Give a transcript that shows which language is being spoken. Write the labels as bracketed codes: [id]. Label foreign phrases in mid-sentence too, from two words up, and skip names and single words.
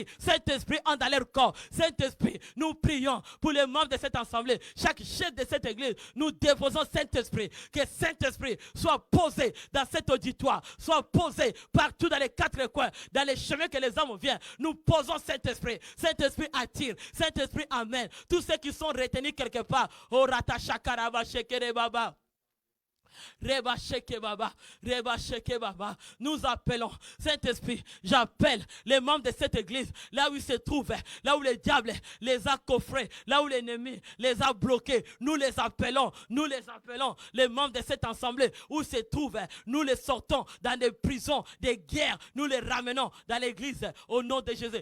[fr] Saint-Esprit entre dans leur corps. Saint-Esprit, nous prions pour les membres de cette assemblée, chaque chef de cette église, nous déposons Saint-Esprit, que Saint-Esprit soit posé dans cet auditoire, soit posé partout dans les quatre coins, dans les chemins que les hommes viennent. Nous posons Saint-Esprit. Saint-Esprit attire. Saint-Esprit amène tous ceux qui sont retenus quelque part. Oh, Ratashakaraba, Shekere Baba. Reba Sheke Baba, Reba Sheke Baba. Nous appelons, Saint-Esprit, j'appelle les membres de cette église, là où ils se trouvent, là où le diable les a coffrés, là où l'ennemi les a bloqués. Nous les appelons, les membres de cette assemblée où ils se trouvent, nous les sortons dans des prisons, des guerres, nous les ramenons dans l'église au nom de Jésus.